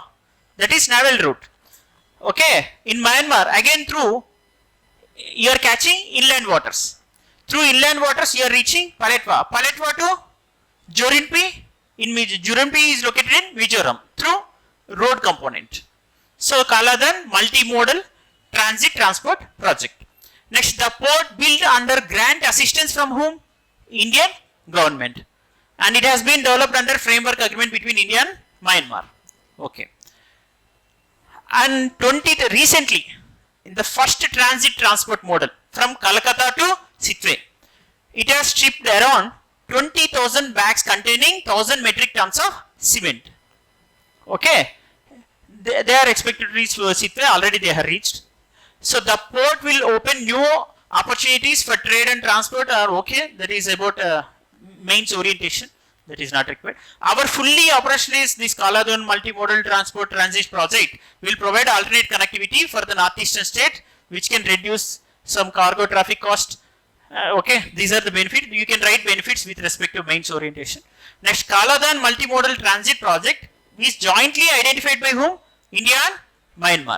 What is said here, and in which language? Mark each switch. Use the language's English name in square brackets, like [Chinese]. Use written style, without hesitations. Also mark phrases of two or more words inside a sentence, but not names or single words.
[English] That is naval route. Okay. In Myanmar, again through, you are catching inland waters. Through inland waters, you are reaching Paletwa. Paletwa to Jorinpui. Jorinpui is located in Mizoram through road component. So, Kaladan multimodal transit transport project. Next, the port built under grant assistance from whom? Indian government. And it has been developed under framework agreement between India and Myanmar. Okay. And recently, in the first transit transport model from Kolkata to Sittwe, it has shipped around 20,000 bags containing 1,000 metric tons of cement. Okay. They are expected to reach Sittwe, already they have reached. So the port will open new opportunities for trade and transport are okay. That is about mains orientation. That is not required. Our fully operationalized this Kaladan multimodal transport transit project will provide alternate connectivity for the northeastern state, which can reduce some cargo traffic cost. Okay, these are the benefits. You can write benefits with respect to mains orientation. Next, Kaladan multimodal transit project is jointly identified by whom? India and Myanmar.